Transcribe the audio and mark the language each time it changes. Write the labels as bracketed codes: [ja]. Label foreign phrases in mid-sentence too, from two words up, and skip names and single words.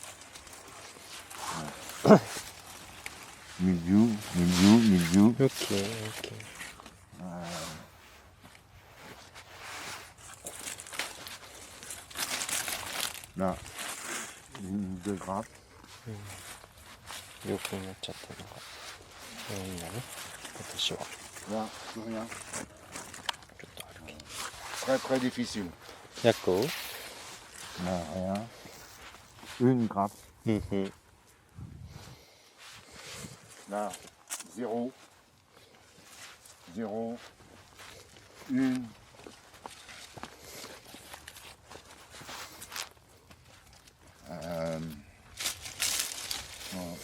[fr] Mildiou, mildiou, mildiou. Ok, ok. Là, une deux grappes. [ja] よくなっちゃったのが多いんだね、私は。 [fr] Là, plus rien. [ja] ちょっとあるけど。 [fr] Très très difficile. D'accord. Là, rien. Une grappe. Là, 0. 0. Une. Voilà.